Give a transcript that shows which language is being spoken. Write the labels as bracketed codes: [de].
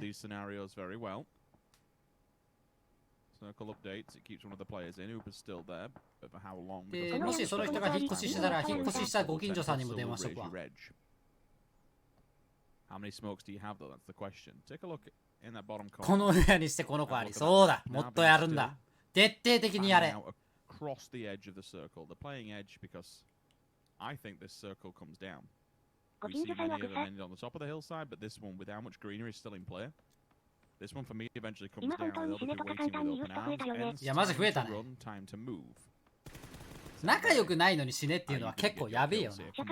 [en] these scenarios very well. Circle updates. It keeps one of the players in. Uber's still there, but for how long? [ja] でもしその人が引っ越ししたら引っ越ししたご近所さんにも電話しとくわ。 [en] How many smokes do you have though? That's the question. Take a look in that bottom corner. [ja] この部屋にしてこの子あり。そうだ。もっとやるんだ。徹底的にやれ。 [en] Across the edge of the circle. They're playing edge because I think this circle comes down. We see many of them ended on the top of the hillside, but this one, with how much greenery is still in play, this one for me eventually comes down. They'll be waiting with open arms. [ja] いやマジ増えたね。 [en] Time to move. [ja] 仲良くないのに死ねっていうのは結構やべえよね。